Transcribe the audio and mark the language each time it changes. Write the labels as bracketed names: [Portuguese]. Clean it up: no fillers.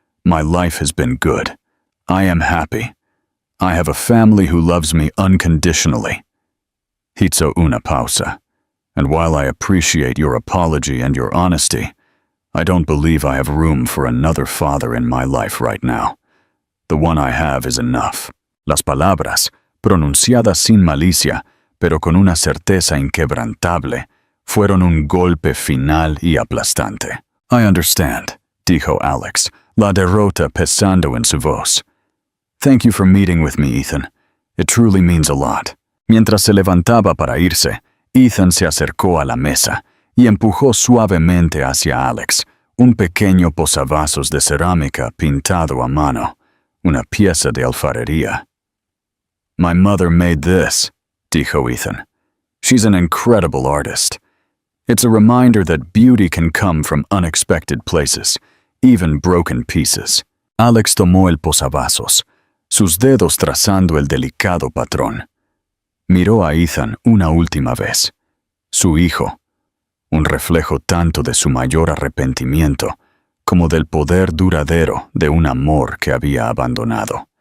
[English] My life has been good. I am happy. I have a family who loves me unconditionally. [Spanish] Hizo una pausa, [English] and while I appreciate your apology and your honesty, I don't believe I have room for another father in my life right now. The one I have is enough. [Spanish] Las palabras, pronunciadas sin malicia, pero con una certeza inquebrantable, fueron un golpe final y aplastante. [English] I understand, [Spanish] dijo Alex, la derrota pesando en su voz. [English] Thank you for meeting with me, Ethan. It truly means a lot. [Spanish] Mientras se levantaba para irse, Ethan se acercó a la mesa y empujó suavemente hacia Alex un pequeño posavasos de cerámica pintado a mano, una pieza de alfarería. [English] My mother made this, [Spanish] dijo Ethan. [English] She's an incredible artist. It's a reminder that beauty can come from unexpected places, even broken pieces. [Spanish] Alex tomó el posavasos, sus dedos trazando el delicado patrón. Miró a Ethan una última vez. Su hijo, un reflejo tanto de su mayor arrepentimiento como del poder duradero de un amor que había abandonado.